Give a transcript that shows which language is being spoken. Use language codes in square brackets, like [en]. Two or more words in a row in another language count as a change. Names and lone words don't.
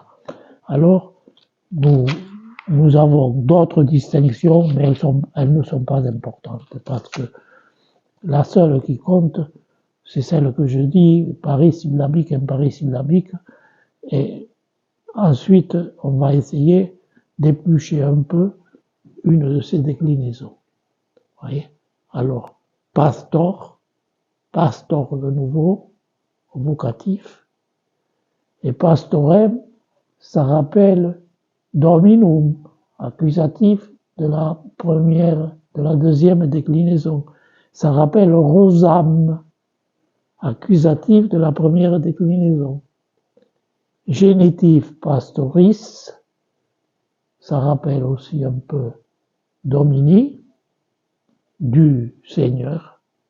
[fr] Alors, nous avons d'autres distinctions, mais elles ne sont pas importantes, parce que la seule qui compte, c'est celle que je dis, paris syllabique, imparis syllabique, et ensuite, on va essayer d'éplucher un peu une de ces déclinaisons. Voyez? Alors, pastor de nouveau, vocatif, et pastorem, ça rappelle dominum, accusatif de la deuxième déclinaison. Ça rappelle rosam, accusatif de la première déclinaison. Génitif pastoris, ça rappelle aussi un peu domini, du Seigneur.